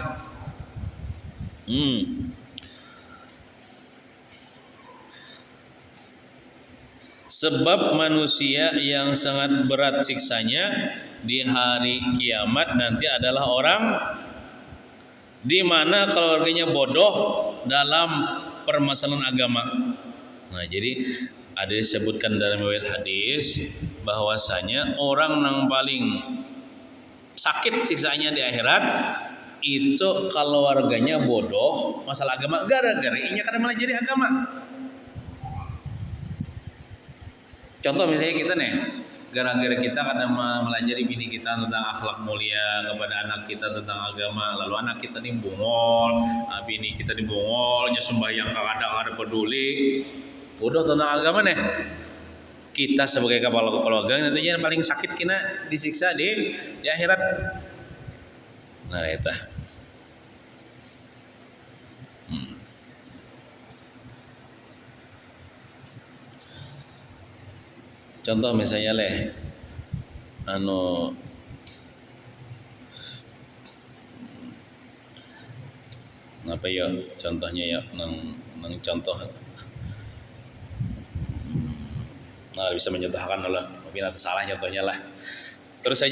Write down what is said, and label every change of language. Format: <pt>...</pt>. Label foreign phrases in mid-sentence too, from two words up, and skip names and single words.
<id>Sebab manusia yang sangat berat siksanya di hari kiamat nanti adalah orang di mana keluarganya bodoh dalam permasalahan agama. Nah, jadi ada disebutkan dalam riwayat hadis bahwasanya orang yang paling sakit siksanya di akhirat itu keluarganya bodoh masalah agama gara-gara inya kada melajari agama. Contoh misalnya kita nih, gara-gara kita kadang melajari bini kita tentang akhlak mulia, kepada anak kita tentang agama, lalu anak kita nih bungol, bini kita nih bungol, nya sembahyang kadang-kadang peduli, bodoh tentang agama nih. Kita sebagai kepala keluarga nantinya yang paling sakit kena disiksa di akhirat. Nah, itu. Contoh misalnya apa ya contohnya ya nang contoh bisa mencontohkan lah mungkin ada salah contohnya lah terus saja.</id>